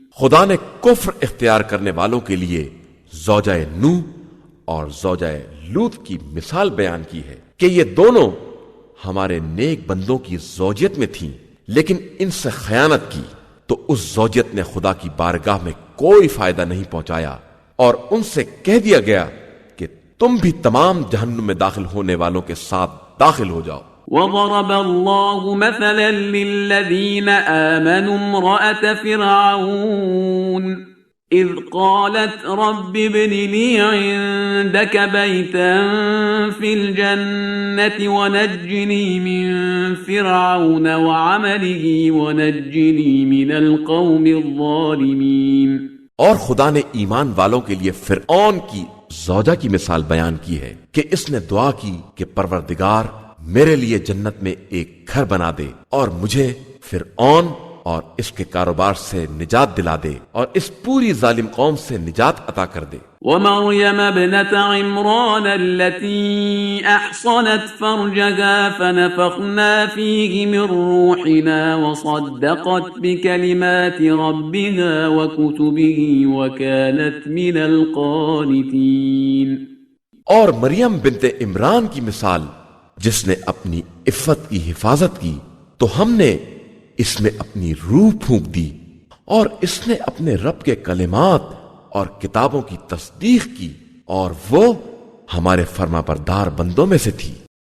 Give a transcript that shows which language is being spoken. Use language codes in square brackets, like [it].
[ur] خدا نے کفر اختیار کرنے والوں کے لیے زوجہ نوح اور زوجہ لوط کی مثال بیان کی ہے کہ یہ دونوں ہمارے نیک بندوں کی زوجیت میں تھیں، لیکن ان سے خیانت کی تو اس زوجیت نے خدا کی بارگاہ میں کوئی فائدہ نہیں پہنچایا، اور ان سے کہہ دیا گیا کہ تم بھی تمام جہنم میں داخل ہونے والوں کے ساتھ داخل ہو جاؤ۔ [ar] وضرب الله مثلا للذين آمنوا امرأة فرعون إذ قالت رب ابن لي عندك بيتا في الجنة ونجني من فرعون وعمله ونجني من القوم الظالمين. [ur] اور خدا نے ایمان والوں کے لیے فرعون کی زوجہ کی مثال بیان کی ہے کہ اس نے دعا کی کہ پروردگار میرے لیے جنت میں ایک گھر بنا دے اور مجھے فرعون اور اس کے کاروبار سے نجات دلا دے اور اس پوری ظالم قوم سے نجات عطا کر دے. [ar] ومريم ابنة عمران التي أحصنت فرجها فنفخنا فيه من روحنا وصدقت بكلمات ربها وكتبه وكانت من القانتين. [ur] اور مریم بنت عمران کی مثال جس نے اپنی عفت کی حفاظت کی تو ہم نے اس میں اپنی روح پھونک دی اور اس نے اپنے رب کے کلمات اور کتابوں کی تصدیق کی اور وہ ہمارے فرما بردار بندوں میں سے تھی.